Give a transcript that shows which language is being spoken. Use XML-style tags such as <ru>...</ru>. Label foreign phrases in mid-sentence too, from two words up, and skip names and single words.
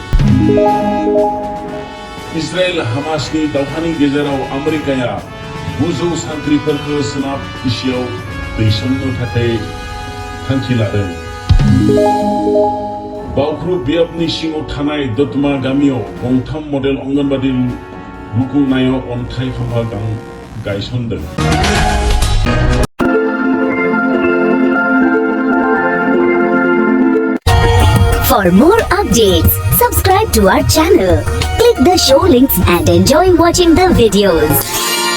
<brx>इजराइल हामासनि दावहानि गेजेराव आमेरिकाया 900 सान्थ्रिफोरखौ सोनाब एसियाव दैसननो थाखाय थांखि लादों। बावख्रु बियाबनि सिङाव थानाय दतमा गामियाव गंथाम मडेल अंगनबादि लुफुंनायाव अन्थाइ खाम्फा गायसनदों।</brx> <en>For more updates, subscribe to our channel, click the show links and enjoy watching the videos.</en>